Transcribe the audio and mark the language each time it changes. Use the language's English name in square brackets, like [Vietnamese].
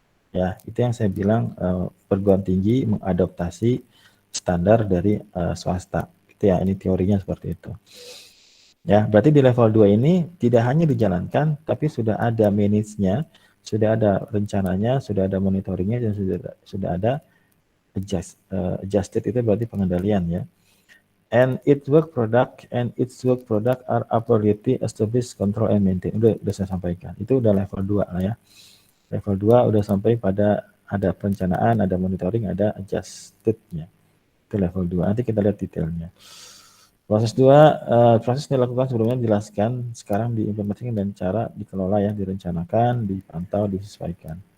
[Indonesian] Ya, itu yang saya bilang perguruan tinggi mengadaptasi standar dari swasta. Itu ya, ini teorinya seperti itu. Ya, berarti di level 2 ini tidak hanya dijalankan, tapi sudah ada manage-nya, sudah ada rencananya, sudah ada monitoringnya, dan sudah ada adjusted itu berarti pengendalian ya. [English] And its work product are appropriately established, control and maintain. [Indonesian] Udah saya sampaikan. Itu udah level 2 lah ya. Level 2 udah sampai pada ada perencanaan, ada monitoring, ada adjusted-nya. Itu level 2. Nanti kita lihat detailnya. Proses 2, proses dilakukan sebelumnya dijelaskan, sekarang diimplementasikan dan cara dikelola ya, direncanakan, dipantau, disesuaikan.